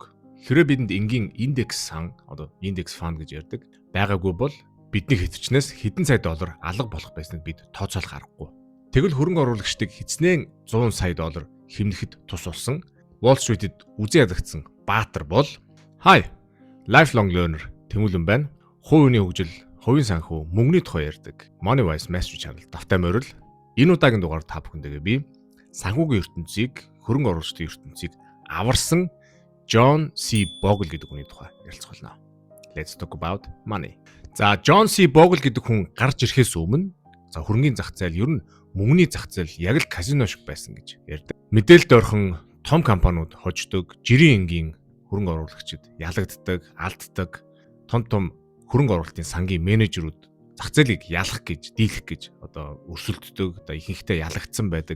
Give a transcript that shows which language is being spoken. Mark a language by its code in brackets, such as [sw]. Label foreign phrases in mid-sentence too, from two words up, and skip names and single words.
[mn] Хэрэв бидэнд энгийн индекс сан, одоо индекс фанд гэж ярьдаг, байгаагүй бол бидний хэтвчнээс хэдэн сая доллар алга болох байсныг бид тооцоолох аргагүй. Тэгвэл хөрөнгө оруулагчдыг хичнээн 100 сая доллар хэмнэхэд тус болсон Wall Street-д үзэн ядагдсан баатар бол [en] lifelong learner [mn] Тэмүүлэн байна. Хувийн хөгжил, хувийн санхүү, мөнгөний тухай ярьдаг Moneywise Master Channel давтай морил. Энэ удаагийн дугаар та бүхэндээ би санхүүгийн ертөнцийг, хөрөнгө оруулалтын ертөнцийг аварсан John C. Bogle гэдэг хүний тухай ярилцах болно. [en] Let's talk about money. [mn] За John C. Bogle гэдэг хүн гарч ирэхээс өмнө хөрөнгөний зах зээл ер нь мөнгөний зах зээл яг л казино шиг байсан гэж ярьдаг. Мэдээлэлд орхон том компаниуд хождог, жирийн энгийн хөрөнгө оруулагчид ялагддаг, алддаг, том хөрөнгө оруулалтын сангийн менежерүүд зах зээлийг ялах гэж, дийлэх гэж одоо өрсөлддөг, одоо ихэнхдээ ялагдсан байдаг.